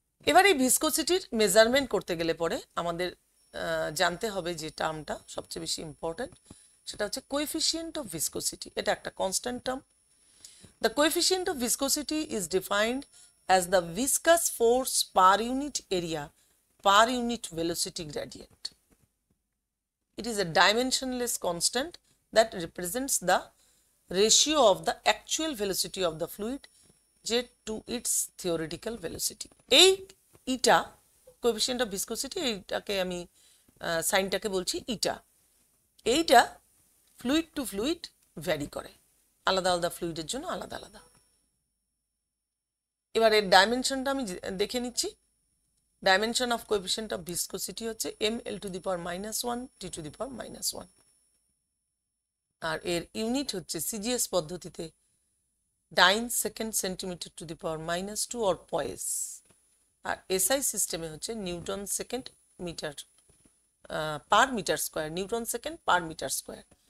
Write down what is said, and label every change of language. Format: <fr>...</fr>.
<bn>এবার এই ভিসকোসিটির মেজারমেন্ট করতে গেলে পরে আমাদের জানতে হবে যে টার্মটা সবচেয়ে বেশি ইম্পর্টেন্ট, সেটা হচ্ছে কোএফিসিয়েন্ট অফ ভিসকোসিটি। এটা একটা constant term.</bn> <en>The coefficient of viscosity is defined as the viscous force per unit area per unit velocity gradient. It is a dimensionless constant that represents the ratio of the actual velocity of the fluid jet to its theoretical velocity.</en> <bn>এই ইটা coefficient of viscosity, এইটাকে আমি সাইনটাকে বলছি ইটা। এইটা fluid two fluid vary করে, আলাদা আলাদা ফ্লুইডের জন্য আলাদা আলাদা। এবার এর ডাইমেনশনটা আমি দেখে নিচ্ছি। Dimension of coefficient of viscosity হচ্ছে ml to the power -1 t to the পাওয়ার -1, আর এর ইউনিট হচ্ছে সিজিএস পদ্ধতিতে ডাইন second centimetre to the power -2 or poise, আর SI সিস্টেমে হচ্ছে Newton second metre per metre square, Newton second per metre square.</bn>